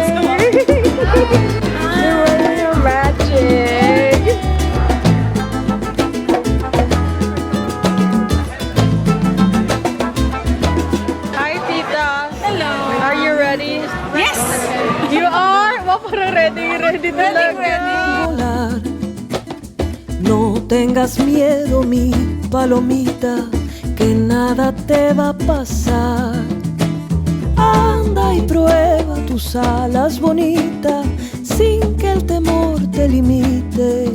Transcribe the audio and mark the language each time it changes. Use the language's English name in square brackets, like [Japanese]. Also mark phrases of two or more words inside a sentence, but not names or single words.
[English] You're wearing your magic! You are? [Filipino] Wow, parang ready talaga. [Spanish] Volar. No tengas miedo, mi palomita, que nada te va a pasar. Anda y prueba tus alas bonitas, sin que el temor te limite.